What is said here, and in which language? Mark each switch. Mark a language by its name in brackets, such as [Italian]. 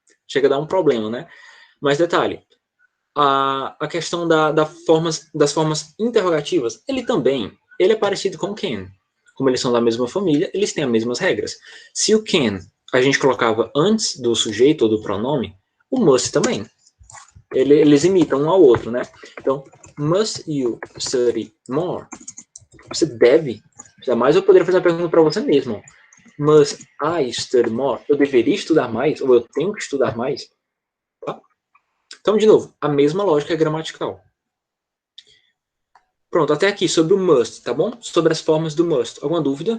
[Portuguese] Chega a dar um problema, né? Mas detalhe, a questão das formas interrogativas, ele é parecido com o can. Como eles são da mesma família, eles têm as mesmas regras. Se o can a gente colocava antes do sujeito ou do pronome, o must também. Eles imitam um ao outro, né? [English] Então, must you study more? [Portuguese] Você deve. Jamais eu poderia fazer a pergunta para você mesmo. [English] Must I study more? [Portuguese] Eu deveria estudar mais? Ou eu tenho que estudar mais? Tá? Então, de novo, a mesma lógica gramatical. Pronto, até aqui sobre o must, tá bom? Sobre as formas do must. Alguma dúvida?